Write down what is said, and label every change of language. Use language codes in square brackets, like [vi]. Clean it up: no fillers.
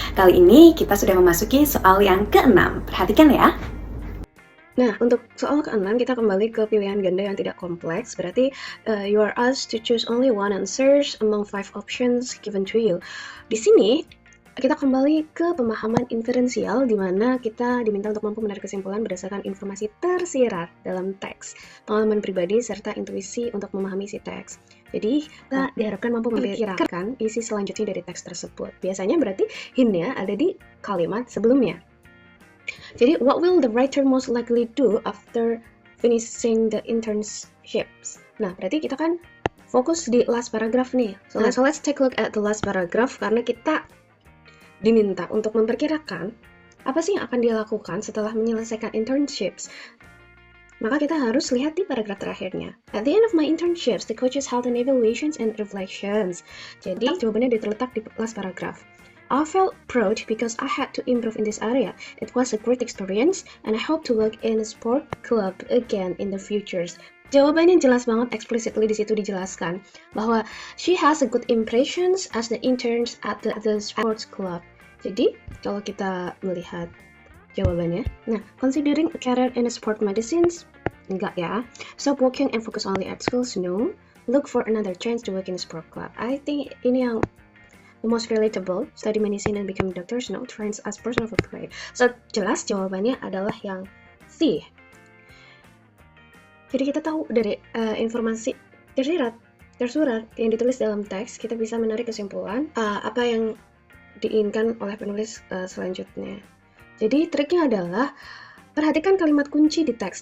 [id] Kali ini kita sudah memasuki soal yang ke-6. Perhatikan ya. Nah, untuk soal ke-6 kita kembali ke pilihan ganda yang tidak kompleks. Berarti [en] you are asked to choose only one answers among 5 options given to you. [id] Di sini kita kembali ke pemahaman inferensial, di mana kita diminta untuk mampu menarik kesimpulan berdasarkan informasi tersirat dalam teks, pengalaman pribadi, serta intuisi untuk memahami isi teks. Jadi, kita diharapkan mampu memperkirakan isi selanjutnya dari teks tersebut. Biasanya berarti hint-nya ada di kalimat sebelumnya. Jadi, [en] what will the writer most likely do after finishing the internships? [id] Nah, berarti kita kan fokus di [en] last paragraph [id] nih. [en] So let's take a look at the last paragraph, [id] karena kita diminta untuk memperkirakan apa sih yang akan dia lakukan setelah menyelesaikan internships. Maka kita harus lihat di paragraf terakhirnya. [en] At the end of my internships, the coaches held an evaluations and reflections. [id] Jadi jawabannya terletak di [en] last paragraph. I felt proud because I had to improve in this area. It was a great experience and I hope to work in a sport club again in the future. [id] Jawabannya jelas banget, [en] explicitly [id] di situ dijelaskan bahwa [en] she has a good impressions as the interns at the sports club. [id] Jadi, kalau kita melihat jawabannya, nah, [en] considering a career in sport medicines, [id] enggak ya. [en] Stop working and focus only at schools, no. Look for another chance to work in a sport club. I think [id] ini yang [en] the most relatable. Study medicine and become doctors, no. Trends as personal career. [id] So, jelas jawabannya adalah yang C. Jadi kita tahu dari informasi tersurat yang ditulis dalam teks, kita bisa menarik kesimpulan apa yang diinginkan oleh penulis selanjutnya. Jadi triknya adalah perhatikan kalimat kunci di teks.